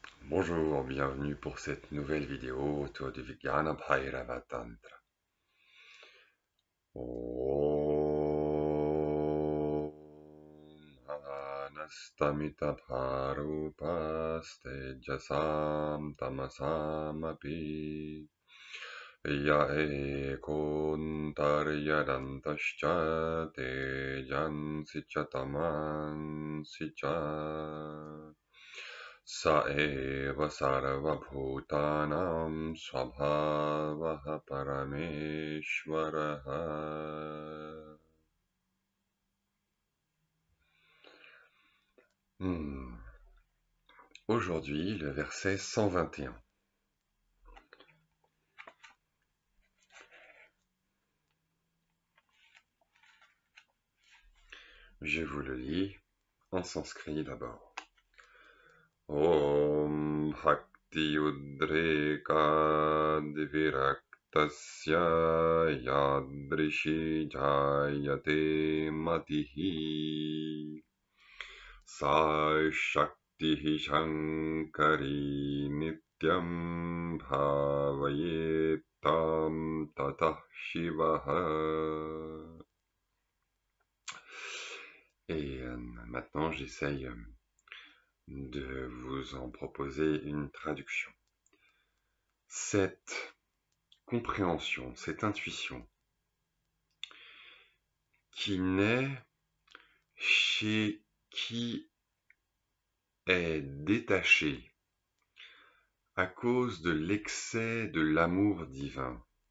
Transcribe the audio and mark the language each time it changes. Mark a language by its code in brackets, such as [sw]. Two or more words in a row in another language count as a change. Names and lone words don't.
[fr] Bonjour, bienvenue pour cette nouvelle vidéo autour du Vijnana Bhairava Tantra. [sa] Om Anastamita Bharupaste Jasam Tamasam Api Ya Ekontaryadantascha Tejan Sichataman Sicha Sa eva sarvabhutanam svabhavaha parameshvaraha. [fr] Aujourd'hui, le verset 121. Je vous le lis en sanskrit d'abord. [sa] Om Bhakti Udreka Dviraktasya Yadrishi Jayate Matihi Sa Shakti Shankari Nityam Bhavayetam Tatah Shivaha. [fr] Et maintenant, j'essaye de vous en proposer une traduction. Cette compréhension, cette intuition qui naît chez qui est détaché à cause de l'excès de l'amour divin.